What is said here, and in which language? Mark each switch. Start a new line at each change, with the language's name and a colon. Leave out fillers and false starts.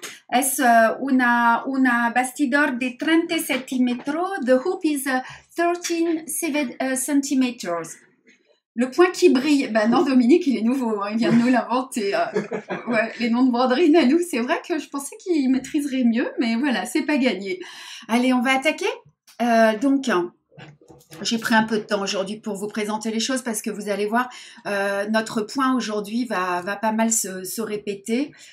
Spanish: Es una bastidor de 30 centímetros.
English: The hoop is 13 centimeters.
French: Le point qui brille, ben non, Dominique, il est nouveau, hein, il vient de nous l'inventer. Ouais, les noms de broderie, Nanou, c'est vrai que je pensais qu'il maîtriserait mieux, mais voilà, c'est pas gagné. Allez, on va attaquer. Donc, j'ai pris un peu de temps aujourd'hui pour vous présenter les choses parce que vous allez voir, notre point aujourd'hui va pas mal se répéter.